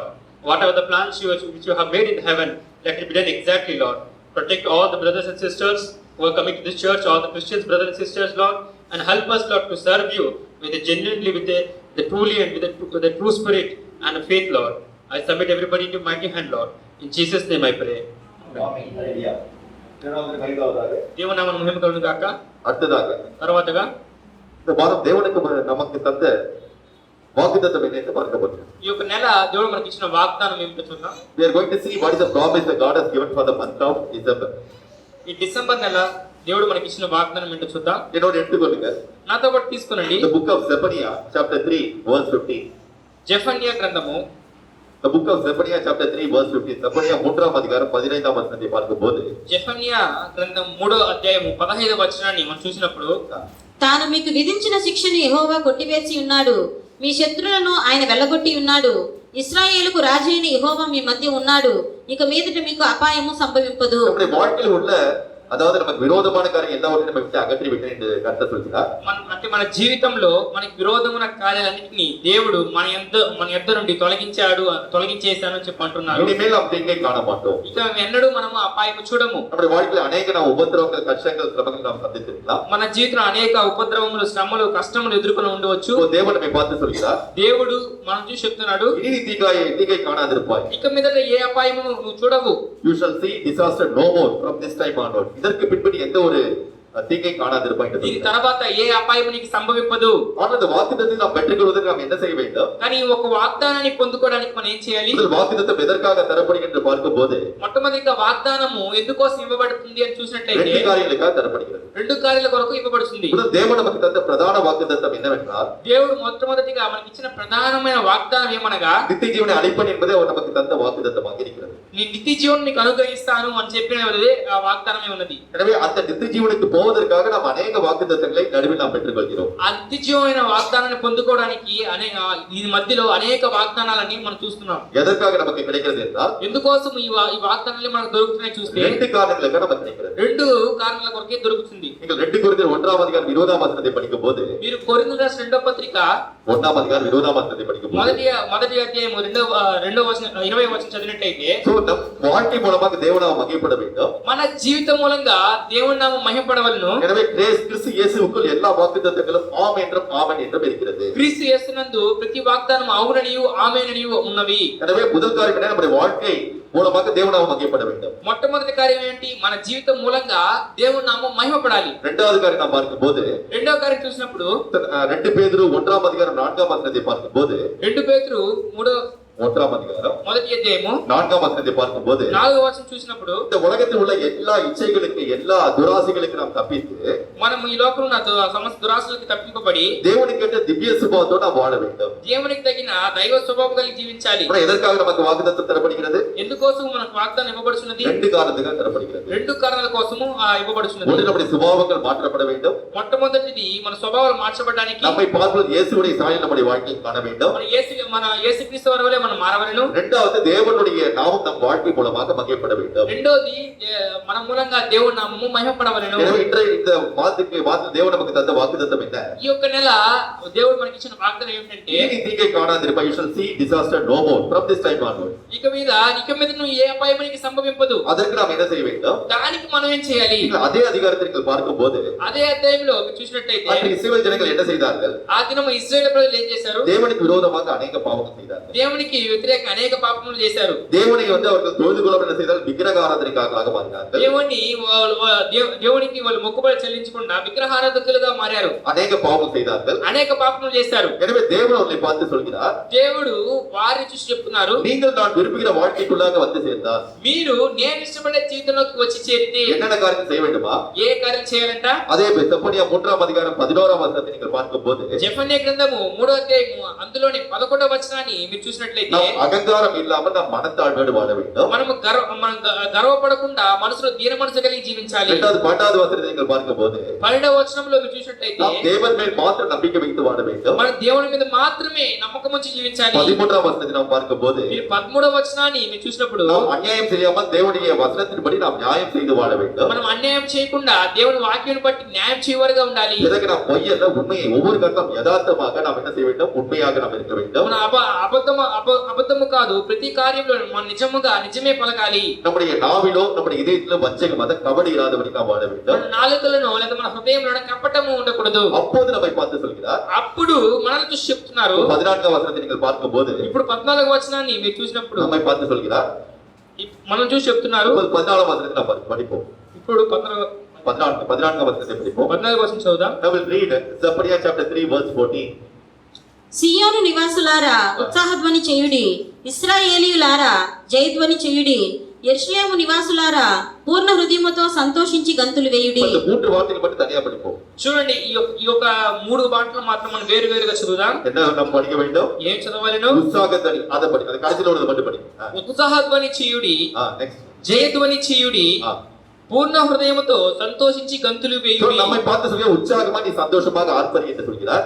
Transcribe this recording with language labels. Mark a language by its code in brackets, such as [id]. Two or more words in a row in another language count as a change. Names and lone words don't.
[en] Whatever the plans which you have made in heaven, let it be done exactly, Lord. Protect all the brothers and sisters who are coming to this church, all the Christians, brothers and sisters, Lord. And help us, Lord, to serve you with a genuinely, with the truly and with a true spirit and a faith, Lord. I submit everybody into mighty hand, Lord. In Jesus' name I pray. [te] దేవునామన మహిమ కలుగును గాక. [ta] அடுத்ததாக [te] తర్వాతగా [ta] இந்த வாரம் தேவனுக்கு நமக்கு தந்த வாக்குத்தத்தம் என்னன்னு பார்க்க போறோம். [te] ఈ యొక్క నెల దేవుడు మనకి ఇచ్చిన వాగ్దానం ఏమిటో చూద్దాం. [en] We are going to see what is the promise that God has given for the month of December. [te] ఈ డిసెంబర్ నెల దేవుడు మనకి ఇచ్చిన వాగ్దానం ఏంటో చూద్దాం. [ta] என்னோட எடுத்துக்கொள்ளுங்க. [te] నాతో పాటు తీసుకోనండి. [en] The book of Zephaniah chapter 3 verse 15. [te] జెఫన్యా గ్రంథము [en] The book of Zephaniah chapter 3 verse 15. Zephaniah [te] 3వ అధ్యాయం 15వ వచనాన్ని [en] பார்க்கும்போது [te] జెఫన్యా గ్రంథం 3వ అధ్యాయము 15వ వచనాన్ని మనం చూసినప్పుడు తాను మీకు విధించిన శిక్షను యెహోవా కొట్టివేసి ఉన్నాడు, మీ శత్రులను ఆయన వెళ్ళగొట్టి ఉన్నాడు, ఇశ్రాయేలుకు రాజు అయిన యెహోవా మీ మధ్య ఉన్నాడు, ఇక మీదట మీకు అపాయము సంభవింపదు. [ta] நம்முடைய வாழ்க்கையில் உள்ள அதாவது நமக்கு விரோதமான காரியம் எல்லாவற்றையும் நம்ம விட்டு அகற்றி விட்டு என்று கர்த்தர் சொல்கிறார். [te] అంటే మన జీవితంలో మనకి విరోధమైన కార్యాలన్నిటిని దేవుడు మన యొద్ద నుండి తొలగించేశాను అని చెప్పి అంటున్నారు. [ta] இனிமேல் நாம் தீங்கை காண மாட்டோம். [te] ఇక ఎన్నడూ మనము అపాయము చూడము. [ta] நம்முடைய வாழ்க்கையில் அநேக நாம் உபத்திரவங்கள் கஷ்டங்கள் சிரமங்கள் நாம் சந்தித்திருக்கலாம். [te] మన జీవితంలో అనేక ఉపద్రవములు శ్రమలు కష్టములు ఎదుర్కొని ఉండవచ్చు. [ta] தேவன் நம்மை பார்த்து சொல்கிறார், [te] దేవుడు మనం చూసి చెప్తున్నాడు, [ta] இனி தீங்கை காணாதிருப்பாய். [te] ఇక మీదట ఏ అపాయము నువ్వు చూడవు. [en] You shall see disaster no more from this time onward. [ta] இதற்கு பின்பு எந்த ஒரு தீங்கை காணாதிருப்பாய். [te] దీని తర్వాత ఏ అపాయము నీకు సంభవింపదు. [ta] ஆனால் அந்த வாக்குத்தத்தத்தை நாம் பெற்றுக்கொள்வதற்கு நாம் என்ன செய்ய வேண்டும்? [te] కానీ ఒక వాగ్దానాన్ని పొందుకోవడానికి మనం ఏం చేయాలి? [ta] முதல் வாக்குத்தத்தம் எதற்காக தரப்படுகிறது என்று பார்க்கும்போது [te] మొట్టమొదటిగా వాగ్దానము ఎందుకోసం ఇవ్వబడుతుంది అని చూసినట్లయితే [ta] ரெண்டு காரியங்களுக்காக தரப்படுகிறது. [te] రెండు కార్యాల కొరకు ఇవ్వబడుతుంది. [ta] முதல் தேவன் நமக்கு தந்த பிரதான வாக்குத்தத்தம் என்னவென்றால், [te] దేవుడు మొట్టమొదటిగా మనకి ఇచ్చిన ప్రధానమైన వాగ్దానం ఏమనగా [ta] நித்திய ஜீவனை அளிப்பன் என்பதே அவர் நமக்கு தந்த வாக்குத்தத்தமாக இருக்கிறது. [te] నీ నిత్య జీవనం నీకు అనుగ్రహిస్తాను అని చెప్పినదే ఆ వాగ్దానమే ఉన్నది. [ta] எனவே அந்த நித்திய ஜீவனுக்கு போவதற்காக நாம் அநேக வாக்குத்தத்தங்களை நடுவில் நாம் பெற்றுக்கொள்கிறோம். [te] ఆ నిత్య జీవమైన వాగ్దానాన్ని పొందుకోవడానికి ఈ మధ్యలో అనేక వాగ్దానాలని మనం చూస్తున్నాం. [ta] எதற்காக நமக்கு கிடைக்கிறது என்றால், [te] ఎందుకోసం ఈ వాగ్దానాలు మనకు దొరుకుతున్నాయి చూస్తే [ta] ரெண்டு காரணங்களுக்காக நமக்கு கிடைக்கிறது. [te] రెండు కారణాల కొరకే దొరుకుతుంది. நீங்கள் 2 కొరింథీయులు 1వ అధ్యాయం 20వ వచనాన్ని படிக்கும்போது, మీరు కొరింథీయులకు రాసిన రెండవ పత్రిక 1వ అధ్యాయం 20వ వచనాన్ని படிக்கும்போது, మొదటి అధ్యాయం 2వ వచనం 20వ వచనం చదివినట్లయితే, [ta] సో நம் வாழ்க்கை மூலமாக தேவனாம் மகிமைப்பட வேண்டும். [te] మన జీవితం మూలంగా దేవుని నామం మహిమపడవలెను. [ta] எனவே கிறிஸ்து இயேசுவுக்குள் எல்லா வாக்குத்தத்தங்களும் ஆமென் என்றும் ஆமென் என்றும் இருக்கிறது. [te] క్రీస్తు యేసునందు ప్రతి వాగ్దానం అవుననియు ఆమేననియు ఉన్నవి. [ta] எனவே முதல் காரியம் என்ன? நம்முடைய வாழ்க்கை மூலமாக தேவனாம் மகிமைப்பட வேண்டும். [te] మొట్టమొదటి కార్యం ఏంటి? మన జీవితం మూలంగా దేవుని నామం మహిమపడాలి. [ta] இரண்டாவது காரியம் நாம் பார்க்கும்போது, [te] రెండవ కార్యం చూసినప్పుడు [ta] 2 பேதுரு [te] 1వ అధ్యాయం [ta] 4వ వచనத்தை பார்க்கும்போது, [te] 2 పేతురు 1వ అధ్యాయం మొదటి అధ్యాయము [ta] 4వ వచనத்தை பார்க்கும்போது, [te] 4వ వచనం చూసినప్పుడు, [ta] இந்த உலகத்தில் உள்ள எல்லா இச்சைகளுக்கு எல்லா துராசைகளுக்கு நாம் தப்பித்து [te] మనం ఈ లోకంలో ఉన్న సమస్త దురాశలకు తప్పింపబడి [ta] தேவனுக்கு ஏற்ற திவ்ய சுபாவத்தோடு நாம் வாழ வேண்டும். [te] దేవునికి తగిన దైవ స్వభావం కలిగి జీవించాలి. [ta] அப்புறம் எதற்காக நமக்கு வாக்குத்தத்தம் தரப்படுகிறது? [te] ఎందుకోసం మనకు వాగ్దానం ఇవ్వబడుచున్నది? [ta] 2 காரணத்துக்காக தரப்படுகிறது. [te] రెండు కారణాల కోసము ఇవ్వబడుచున్నది. [ta] ஒன்று, நம்முடைய சுபாவங்கள் மாற்றப்பட வேண்டும். [te] మొట్టమొదటిది మన స్వభావాలు మార్చబడడానికి [ta] நம்மை பார்ப்பது இயேசுவுடைய சாயல் நம்முடைய வாழ்க்கையில் காண வேண்டும். [te] మన యేసుక్రీస్తు వారి వలె మనం మారవలెను. [ta] இரண்டாவது, தேவனுடைய நாமம் நம் வாழ்க்கை மூலமாக மகிமைப்பட வேண்டும். [te] రెండోది మన మూలంగా దేవుని నామము మహిమపడవలెను. [ta] எனவே இந்த மாதத்துக்கு தேவன் நமக்கு தந்த வாக்குத்தத்தம் என்ன? [te] ఈ యొక్క నెల దేవుడు మనకి ఇచ్చిన వాగ్దానం ఏంటంటే, [ta] இனி தீங்கை காணாதிருப்பாய். [en] You shall see disaster no more from this time onward. [te] ఇక మీద నువ్వు ఏ అపాయం నీకు సంభవింపదు. [ta] அதற்கு நாம் என்ன செய்ய வேண்டும்? [te] దానికి మనం ఏం చేయాలి? [ta] அதே அதிகாரத்திற்கு பார்க்கும்போது, [te] అదే అధ్యాయంలో మీరు చూసినట్లయితే, [ta] அன்று இஸ்ரவேல் ஜனங்கள் என்ன செய்தார்கள்? [te] ఆ దినము ఇశ్రాయేలు ప్రజలు ఏం చేశారు? [ta] தேவனுக்கு விரோதமாக அநேக பாவங்கள் செய்தார்கள். [te] దేవునికి దేవునికి వ్యతిరేకంగా అనేక పాపములు చేశారు. [ta] தேவனை வந்து அவர்கள் தொழுது கொள்ள என்ன செய்தால் விக்கிரக ஆராதனைக்காக மாறினார்கள். [te] దేవునికి వాళ్ళు మొక్కుబడి చెల్లించకుండా విగ్రహారాధకులుగా మారారు. [ta] அநேக பாவம் செய்தார்கள். [te] అనేక పాపములు చేశారు. [ta] எனவே தேவன் அவர்களை பார்த்து சொல்கிறார், [te] దేవుడు వారిని చూసి చెప్తున్నారు, [ta] நீங்கள் நான் விரும்புகிற வாழ்க்கைக்குள்ளாக வந்து சேர்ந்தால் [te] మీరు నేను ఇష్టపడే జీవితంలోకి వచ్చి చేరితే [ta] என்னென்ன காரியம் செய்ய வேண்டுமா? [te] ఏ కార్యం చేయాలంట? [ta] அதே செப்பனியா 3ஆம் அதிகாரம் 11ஆம் வசனத்தை நீங்கள் பார்க்கும்போது [te] జెఫన్యా గ్రంథము 3వ అధ్యాయము అందులోని 11వ వచనాన్ని మీరు చూసినట్లయితే [ta] நாம் அகங்காரம் இல்லாமல் நாம் மனத்தாழ்வோடு வாழ வேண்டும். [te] మనం గర్వపడకుండా మనసులో దీన మనసు కలిగి జీవించాలి. [ta] 12வது வசனத்தை நீங்கள் பார்க்கும்போது [te] 12వ వచనంలో మీరు చూసినట్లయితే [ta] நாம் தேவன் மேல் மாத்திரம் நம்பிக்கை வைத்து வாழ வேண்டும். [te] మన దేవుని మీద మాత్రమే నమ్మకం ఉంచి జీవించాలి. [ta] 13ஆம் வசனத்தை நாம் பார்க்கும்போது [te] మీరు 13వ వచనాన్ని మీరు చూసినప్పుడు [ta] நாம் அநியாயம் செய்யாமல் தேவனுடைய வசனத்தின்படி நாம் நியாயம் செய்து வாழ வேண்டும். [te] మనం అన్యాయం చేయకుండా దేవుని వాక్యాన్ని బట్టి న్యాయం చేయవారుగా ఉండాలి. [ta] இதற்கு நாம் பொய் அல்ல, உண்மையை ஒவ்வொரு கட்டம் யதார்த்தமாக நாம் என்ன செய்ய வேண்டும்? உண்மையாக நாம் இருக்க வேண்டும். [te] మన అబద్ధము కాదు, ప్రతి కార్యంలో మనం నిజమే పలకాలి. [ta] நம்முடைய நாவிலோ நம்முடைய இதயத்திலோ வஞ்சகம் அத கபடி இராதபடி நாம் வாழ வேண்டும். [te] మన నాలుకలను లేదా మన హృదయంలో కపటము ఉండకూడదు. [ta] அப்போது நம்மை பார்த்து சொல்கிறார், [te] అప్పుడు మనల్ని చూసి చెప్తున్నారు. [ta] 14ஆம் வசனத்தை நீங்கள் பார்க்கும்போது [te] ఇప్పుడు 14వ వచనాన్ని మీరు చూసినప్పుడు [ta] நம்மை பார்த்து சொல்கிறார், [te] మనం చూసి చెప్తున్నారు. [ta] 14ஆம் வசனத்தை நாம் படிப்போம். [te] ఇప్పుడు [ta] 14ஆம் வசனத்தை படிப்போம். [te] 14వ వచనం చదువుదాం. [en] I will read Zephaniah chapter 3 verse 14. [te] సియోను నివాసులారా ఉత్సాహధ్వని చేయుడి, ఇశ్రాయేలీయులారా జయధ్వని చేయుడి, యెరూషలేము నివాసులారా పూర్ణ హృదయముతో సంతోషించి గంతులు వేయుడి. [ta] இந்த மூன்று வார்த்தைகளை மட்டும் தனியா படிப்போம். [te] చూడండి, ఈ యొక్క 3 మాటలు మాత్రం మనం వేరుగా చదువుదాం. [ta] என்ன நாம் படிக்க வேண்டும்? [te] ఏం చదవాలను? [ta] உற்சாகத்தனி அதை படி. அது கடைசில உள்ளது மட்டும் படி. [te] ఉత్సాహధ్వని చేయుడి, [ta] நெக்ஸ்ட் [te] జయధ్వని చేయుడి, పూర్ణ హృదయముతో సంతోషించి గంతులు వేయుడి. [ta] நம்மை பார்த்து சொல்கிறார், உற்சாகமா நீ சந்தோஷமாக ஆர்ப்பரி என்று சொல்கிறார்.